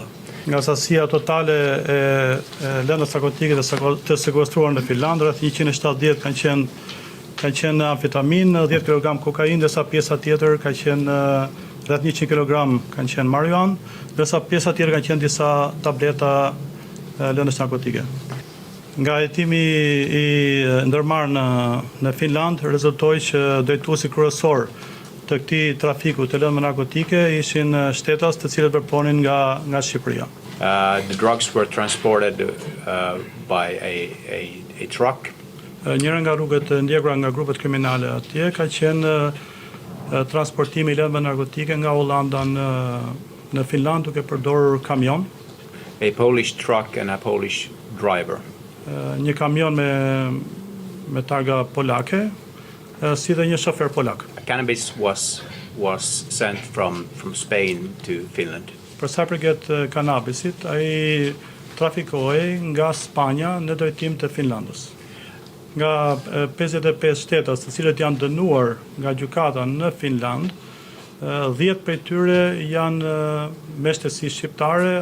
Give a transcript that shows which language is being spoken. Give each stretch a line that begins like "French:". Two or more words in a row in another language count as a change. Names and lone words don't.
Albanian: Nga sasia totale e lëndës narkotike të sekuestruar në Finland, rreth 170 kanë qenë amfetamin, 10 kg kokainë, ndërsa pjesa tjetër ka qenë rreth 100 kg kanë qenë marijuan, ndërsa pjesa tjetër kanë qenë disa tableta lëndës narkotike. Nga hetimi i ndërmarrë në Finland rezultoi që drejtuesi kryesor të këtij trafiku të lëndëve narkotike ishin shtetas të cilët vepronin nga Shqipëria.
English: The drugs were transported by a truck.
Albanian: Njëra nga rrugët e ndjekura nga grupet kriminale atje ka qenë transportimi i lëndëve narkotike nga Hollanda në Finland duke përdorur kamion.
English: A Polish truck and a Polish driver.
Albanian: Një kamion me targa polake, si dhe një shofer polak.
English: Cannabis was sent from Spain to Finland.
Albanian: Për sa përket kanabisit, ai trafikohej nga Spanja në drejtim të Finlandës. Nga 55 shtetas të cilët janë dënuar nga gjykata në Finland, 10 prej tyre janë me shtesi shqiptare.